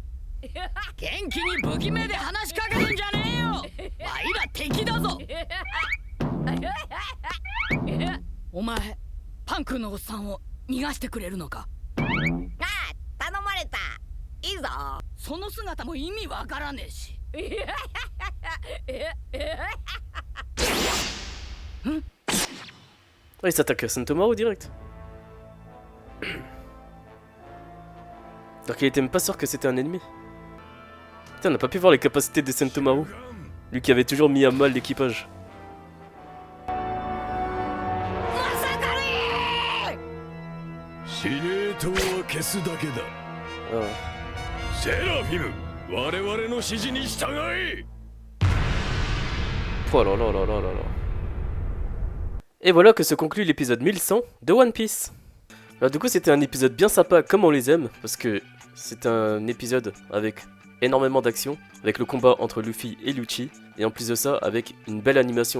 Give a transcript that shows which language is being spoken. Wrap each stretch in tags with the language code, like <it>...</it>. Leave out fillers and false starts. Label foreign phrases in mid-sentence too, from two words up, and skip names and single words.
<ja>元気に不気味で話しかけるんじゃねえよ。わいら敵だぞ。お前パンクのおっさんを逃がしてくれるのか。ああ、頼まれた。いいぞ。その姿も意味わからねえし。</ja> <fr>Ah, il s'attaque à Sentomaru direct. Alors qu'il était même pas sûr que c'était un ennemi. Putain, on n'a pas pu voir les capacités de Sentomaru. Lui qui avait toujours mis à mal l'équipage.</fr> <ja>司令塔は消すだけだ。 Ah. セラフィム、我々の指示に従え。</ja> <fr>Oh là là là là là là. Et voilà que se conclut l'épisode 1100 de One Piece. Alors du coup c'était un épisode bien sympa comme on les aime, parce que c'est un épisode avec énormément d'action, avec le combat entre Luffy et Lucci, et en plus de ça avec une belle animation.</fr>